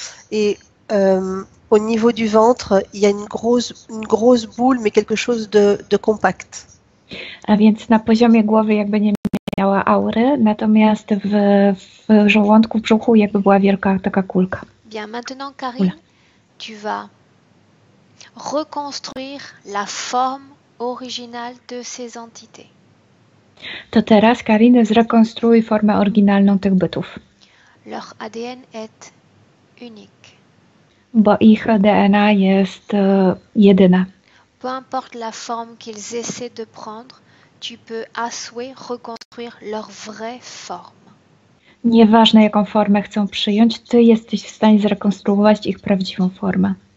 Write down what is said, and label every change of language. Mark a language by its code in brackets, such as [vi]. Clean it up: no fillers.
[fr] Et au niveau du ventre, il y a une grosse boule, mais quelque chose de compact. [pl] A więc na poziomie głowy jakby nie miała aury, natomiast w żołądku, w brzuchu jakby była wielka taka kulka. [fr] Bien, maintenant Karine, tu vas reconstruire la forme originale de ces entités. [pl] To teraz, Karine, zrekonstruuj formę oryginalną tych bytów. [fr] Leur ADN est unique. [pl] Bo ich DNA jest jedyne. [fr] Peu importe la forme qu'ils essaient de prendre, tu peux à souhait reconstruire leur vraie forme. [pl] Nieważne jaką formę chcą przyjąć, ty jesteś w stanie zrekonstruować ich prawdziwą formę.